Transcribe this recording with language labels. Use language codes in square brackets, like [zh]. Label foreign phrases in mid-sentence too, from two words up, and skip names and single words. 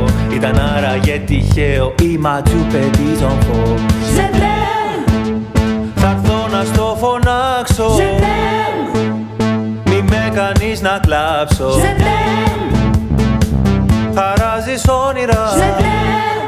[el] Ήταν άραγε τυχαίο ή ματσού [fr] petit enfant. Je t'aime, [el] θα έρθω να στο φωνάξω. [fr] Je t'aime, [el] μη με κάνεις να κλάψω. [fr] Je t'aime, [el] χαράζεις όνειρα, [fr] Je t'aime,